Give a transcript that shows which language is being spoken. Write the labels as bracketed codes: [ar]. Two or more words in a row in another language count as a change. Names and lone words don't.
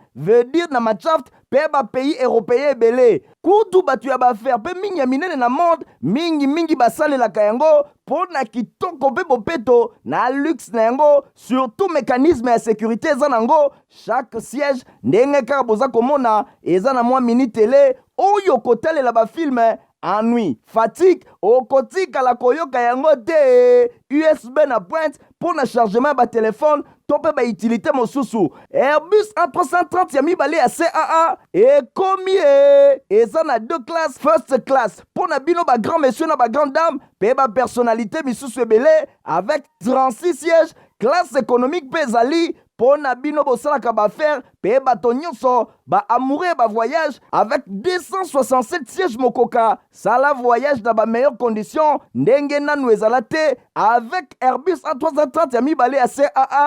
[fr] veut dire [ln] na Machaft pe ba [fr] pays européen [ln] ebele kutu batu ya baaffaire pe mingi ya minene na monde mingi basalelaka yango mpo na kitoko mpe bopeto na luxe na yango [fr] surtout mécanisme [ln] ya sécurité eza nango chaque siège ndenge kaka boza komona eza na mwa mini télé oyo kotalela bafilme [fr] ennui, fatigue, [ln] okotikala koyoka yango te. USB na [fr] pointe pour [ln] na chargement ba téléphone, tope ba utilité mosusu. Airbus A330 ya mibale ya CAA ekomi eza na 2 classes, [en] first class [ln] pour na bino ba [fr] grand monsieur [ln] na ba [fr] grande dame, [ln] pe ba personnalité misusu ebele [fr] avec 36 sièges, classe économique [ln] pe ezali pour na bino bosalaka ba faire pe bato nyonso ba amoureux ba [fr] voyage avec 267 sièges [ln] mokoka. Sala voyage dans ba [fr] meilleures conditions [ln] ndenge nanu ezala te avec Airbus A330 ya mibale ya CAA.